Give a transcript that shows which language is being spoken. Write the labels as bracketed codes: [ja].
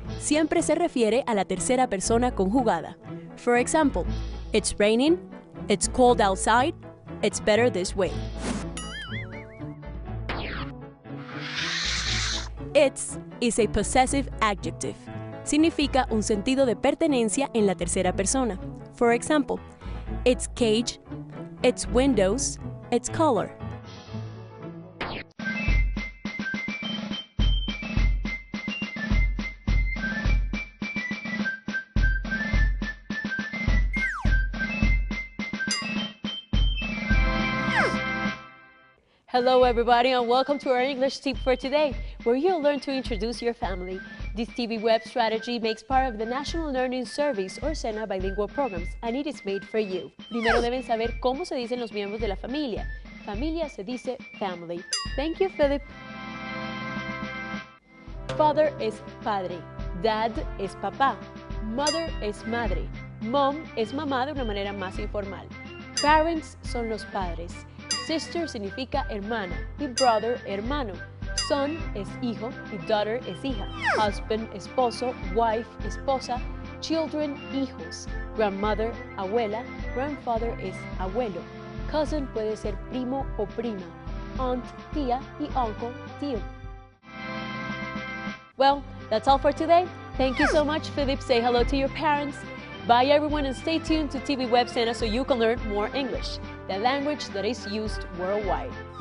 [es] Siempre se refiere a la tercera persona conjugada. [en] For example, it's raining, it's cold outside, it's better this way. Its is a possessive adjective. [es] Significa un sentido de pertenencia en la tercera persona. [en] For example, its cage, its windows, its color. Hello everybody and welcome to our English tip for today, where you'll learn to introduce your family. This TV web strategy makes part of the National Learning Service or SENA bilingual programs, and it is made for you. [es] Primero deben saber cómo se dicen los miembros de la familia. Familia se dice family. [en] Thank you, Philip. [es] Father es padre. Dad es papá. Mother es madre. Mom es mamá de una manera más informal. Parents son los padres. Sister significa hermana y brother, hermano. Son es hijo y daughter es hija. Husband, esposo. Wife, esposa. Children, hijos. Grandmother, abuela. Grandfather es abuelo. Cousin puede ser primo o prima. Aunt, tía y uncle, tío. [en] Well, that's all for today. Thank you so much, Philip. Say hello to your parents. Bye everyone and stay tuned to TV Web SENA so you can learn more English, the language that is used worldwide.